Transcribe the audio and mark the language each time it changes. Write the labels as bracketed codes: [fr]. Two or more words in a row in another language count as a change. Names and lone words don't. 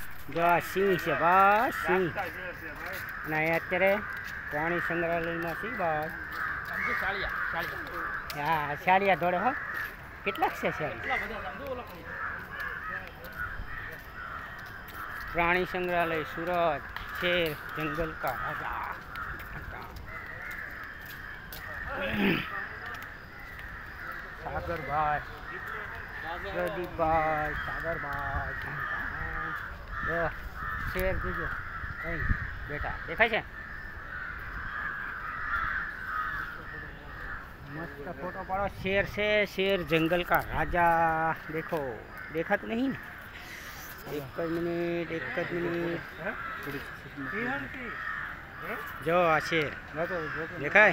[gu] જો આ સિંહ છે બસ સિંહ. અને અહીંયા અત્યારે પ્રાણી સંગ્રહાલયમાં સિંહ બસ. હા શાળિયા દોડે હો. કેટલાક છે શાળિયા? પ્રાણી સંગ્રહાલય સુરત. [hi] शेर जंगल का राजा. सागर भाई, प्रदीप भाई, सागर भाई. [gu] शेर જોજો અહીં બેટા દેખાય છે. મસ્ત ફોટો પાડો. [hi] शेर से शेर जंगल का राजा. देखो देखा तो नहीं ना. [gu] એક મિનિટ જો આ શેર દેખાય.